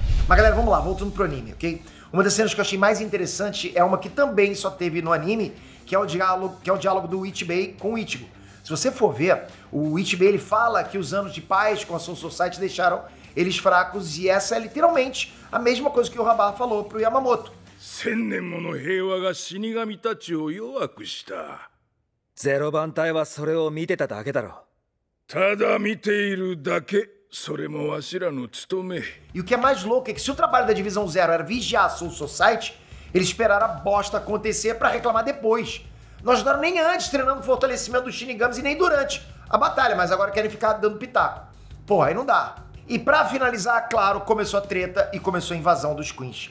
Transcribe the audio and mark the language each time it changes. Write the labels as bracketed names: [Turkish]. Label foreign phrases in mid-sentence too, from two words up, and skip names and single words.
[Portuguese] Mas galera, vamos lá, voltando pro anime, ok? Uma das cenas que eu achei mais interessante é uma que também só teve no anime, que é o diálogo do Ichibei com o Ichigo. Se você for ver, o Ichibei ele fala que os anos de paz com a Soul Society deixaram eles fracos, e essa é literalmente a mesma coisa que o Yurabara falou pro Yamamoto. [Japanese] 1000年もの平和が死神たちを弱くした。ゼロ番隊はそれを見てただけだろ。ただ見ているだけ、それもわしらの務め。 [Portuguese] E o que é mais louco é que se o trabalho da Divisão Zero era vigiar a Soul Society, eles esperaram a bosta acontecer pra reclamar depois. Não ajudaram nem antes treinando o fortalecimento dos Shinigamis e nem durante a batalha, mas agora querem ficar dando pitaco. Porra, aí não dá. E pra finalizar, claro, começou a treta e começou a invasão dos Queens.